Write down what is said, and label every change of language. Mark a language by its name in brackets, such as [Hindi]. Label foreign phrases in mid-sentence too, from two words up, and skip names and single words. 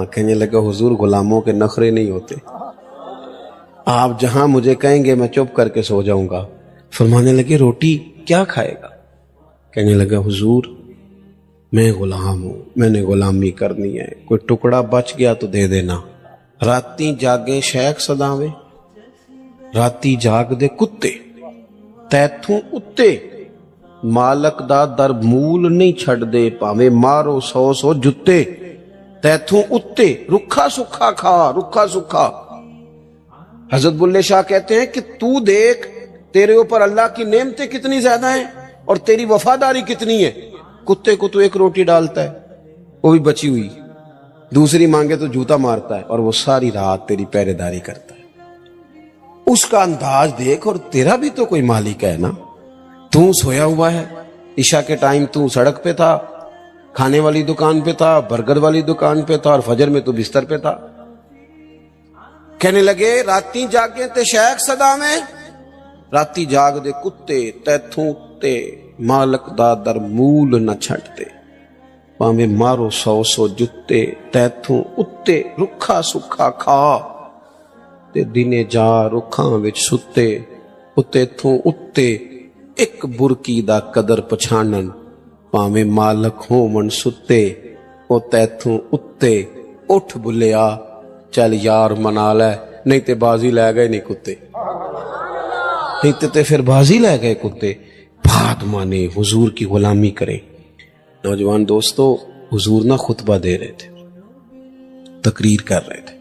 [Urdu] کہنے لگا حضور غلاموں کے نخرے نہیں ہوتے, آپ جہاں مجھے کہیں گے میں چپ کر کے سو جاؤں گا. فرمانے لگے روٹی کیا کھائے گا؟ کہنے لگا حضور میں غلام ہوں, میں نے غلامی کرنی ہے, کوئی ٹکڑا بچ گیا تو دے دینا. [Punjabi] راتی جاگے شیخ صداویں, راتی جاگ دے کتے, تیتھوں اتے مالک دا در مول نہیں چھڑ دے, پاویں مارو 100 جتے. تیتھوں اتے رکھا سکھا کھا, رکھا سکھا. [Urdu] حضرت بلے شاہ کہتے ہیں کہ تو دیکھ تیرے اوپر اللہ کی نعمتیں کتنی زیادہ ہیں, اور تیری وفاداری کتنی ہے. کتے کو تو ایک روٹی ڈالتا ہے وہ بھی بچی ہوئی, دوسری مانگے تو جوتا مارتا ہے, اور وہ ساری رات تیری پہرے داری کرتا ہے. اس کا انداز دیکھ, اور تیرا بھی تو کوئی مالک ہے نا. تو سویا ہوا ہے, عشاء کے ٹائم تو سڑک پہ تھا, کھانے والی دکان پہ تھا, برگر والی دکان پہ تھا, اور فجر میں تو بستر پہ تھا. [Punjabi] کہنے لگے راتی جاگے تے شیخ صدا میں, راتی جاگ دے کتے تیتھوں تے مالک دا در مول نہ چھٹتے, پاویں مارو 100 جتے تیتھوں اتے رکھا سکھا کھا, تے دنے جا رکھاں وچ ستے اتے تھوں اتے ایک برکی دا قدر پچھانن, پاویں مالک ہون ستے او تیتھوں اتے اٹھ بلیا چل یار منا لے, نہیں تے بازی لے گئے نہیں کتے, نہیں تے پھر بازی لے گئے کتے. [Urdu] بات مانے حضور کی غلامی کریں. نوجوان دوستو, حضور نہ خطبہ دے رہے تھے, تقریر کر رہے تھے.